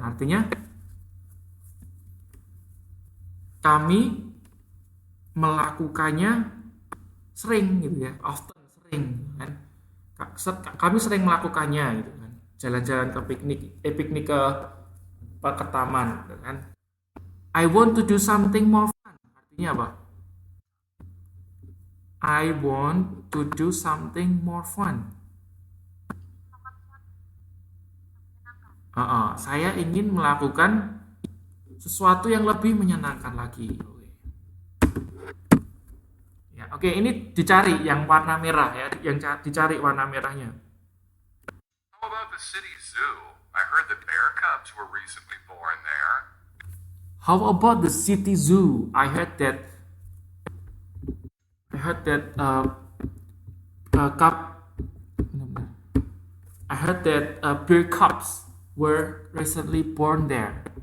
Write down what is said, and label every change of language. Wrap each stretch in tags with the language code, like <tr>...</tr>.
<id>Artinya kami melakukannya sering gitu ya. Often, sering kan. Kami sering melakukannya gitu kan. Jalan-jalan ke piknik ke taman gitu kan.</id> <en>I want to do something more fun.</en> <id>Artinya apa?</id> <en>I want to do something more fun.</en> <id>Saya ingin melakukan sesuatu yang lebih menyenangkan lagi. Ya, oke, ini dicari yang warna merah ya, yang dicari warna merahnya.</id> <en>How about the city zoo? I heard the bear cubs were recently born there. How about the city zoo? I heard that bear cubs were recently born there.</en>